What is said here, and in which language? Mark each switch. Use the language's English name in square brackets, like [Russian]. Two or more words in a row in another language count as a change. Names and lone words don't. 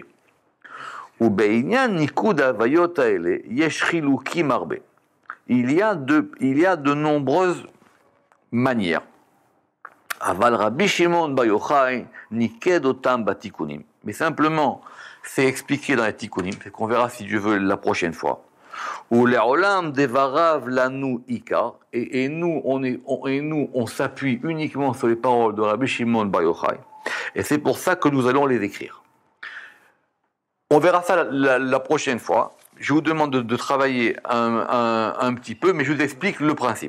[French] Il y a de nombreuses manières. [Hebrew] אבל רבי שמעון בר יוחאי ניקד אותם בתיקונים. [French] Mais simplement, c'est expliqué dans les tikkunim, c'est qu'on verra si Dieu veut la prochaine fois. [Hebrew] ולעולם דבריו לנו עיקר, [French] et nous, on s'appuie uniquement sur les paroles de Rabbi Shimon Bar Yochai. Et c'est pour ça que nous allons les écrire. On verra ça la prochaine fois. Je vous demande de travailler un petit peu, mais je vous explique le principe.